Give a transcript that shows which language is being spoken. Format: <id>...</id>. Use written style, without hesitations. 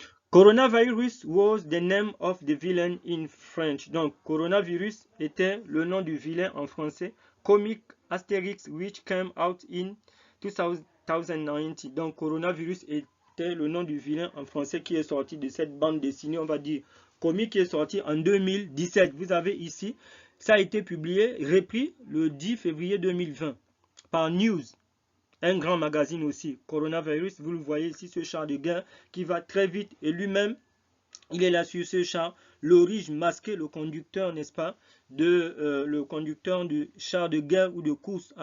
<en>Coronavirus was the name of the villain in French.</en> <fr>Donc, coronavirus était le nom du vilain en français.</fr> <en>Comic Asterix, which came out in 2019.</en> <fr>Donc, coronavirus était le nom du vilain en français qui est sorti de cette bande dessinée, on va dire, comique, qui est sorti en 2017. Vous avez ici, ça a été publié, repris le 10 février 2020 par News. Un grand magazine aussi, Coronavirus, vous le voyez ici, ce char de guerre qui va très vite et lui-même, il est là sur ce char, l'orige masqué, le conducteur, n'est-ce pas, le conducteur du char de guerre ou de course.</fr>